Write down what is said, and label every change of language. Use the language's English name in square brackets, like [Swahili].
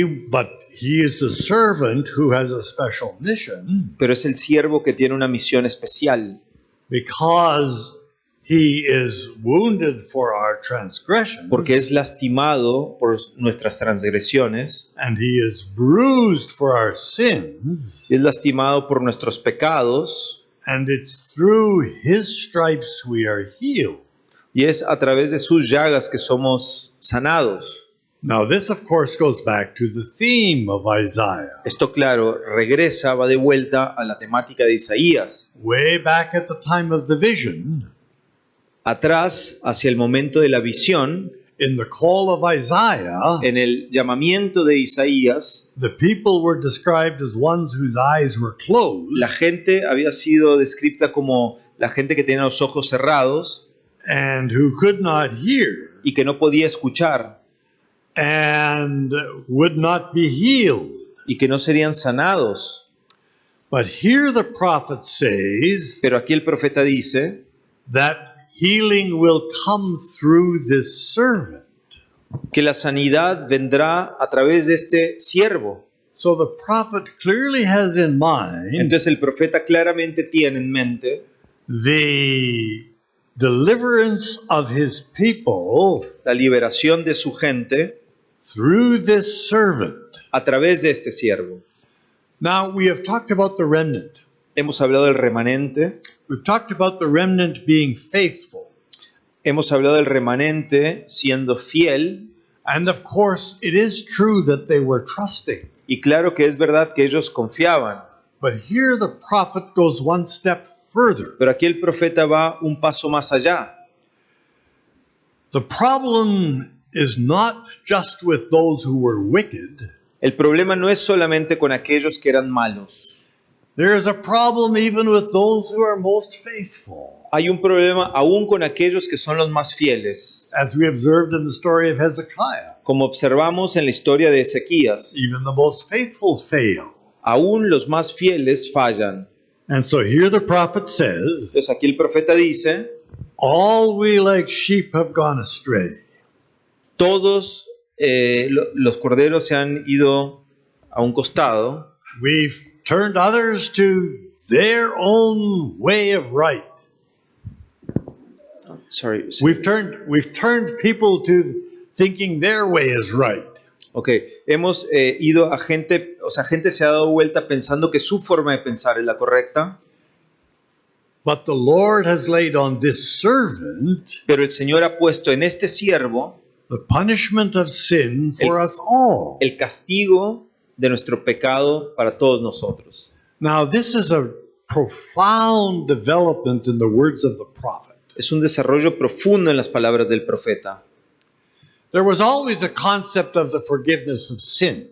[English] But he is the servant who has a special mission [Spanish] Pero es el siervo que tiene una misión especial. [English] because he is wounded for our transgressions [Spanish] Porque es lastimado por nuestras transgresiones. [English] and he is bruised for our sins, [Spanish] Es lastimado por nuestros pecados. [English] and it's through his stripes we are healed. [Spanish] Y es a través de sus llagas que somos sanados. [English] Now, this, of course, goes back to the theme of Isaiah. [Spanish] Esto, claro, regresa, va de vuelta a la temática de Isaías. [English] Way back at the time of the vision, [Spanish] Atrás, hacia el momento de la visión, [English] in the call of Isaiah, [Spanish] en el llamamiento de Isaías, [English] the people were described as ones whose eyes were closed [Spanish] la gente había sido descrita como la gente que tenía los ojos cerrados [English] and who could not hear [Spanish] y que no podía escuchar [English] and would not be healed. [Spanish] y que no serían sanados. [English] But here the prophet says [Spanish] Pero aquí el profeta dice [English] that healing will come through this servant. [Spanish] que la sanidad vendrá a través de este siervo. [English] So the prophet clearly has in mind [Spanish] Entonces el profeta claramente tiene en mente [English] the deliverance of his people [Spanish] la liberación de su gente [English] through this servant. [Spanish] a través de este siervo. [English] Now, we have talked about the remnant. [Spanish] Hemos hablado del remanente, [English] We've talked about the remnant being faithful. [Spanish] hemos hablado del remanente siendo fiel, [English] And of course, it is true that they were trusting. [Spanish] y claro que es verdad que ellos confiaban. [English] But here the prophet goes one step further. [Spanish] Pero aquí el profeta va un paso más allá. [English] The problem is not just with those who were wicked. [Spanish] El problema no es solamente con aquellos que eran malos. [English] There is a problem even with those who are most faithful. [Spanish] Hay un problema aún con aquellos que son los más fieles. [English] As we observed in the story of Hezekiah, [Spanish] Como observamos en la historia de Ezequías, [English] even the most faithful fail. [Spanish] aún los más fieles fallan. [English] And so here the prophet says, [Spanish] Entonces aquí el profeta dice, [English] all we like sheep have gone astray. [Spanish] todos los corderos se han ido a un costado. [English] We've turned others to their own way of right. Sorry. We've turned people to thinking their way is right. [Spanish] Ok, hemos ido a gente, o sea, gente se ha dado vuelta pensando que su forma de pensar es la correcta, [English] But the Lord has laid on this servant [Spanish] pero el Señor ha puesto en este siervo [English] the punishment of sin for us all. [Spanish] el castigo de nuestro pecado para todos nosotros. [English] Now, this is a profound development in the words of the prophet. [Spanish] Es un desarrollo profundo en las palabras del profeta. [English] There was always a concept of the forgiveness of sins.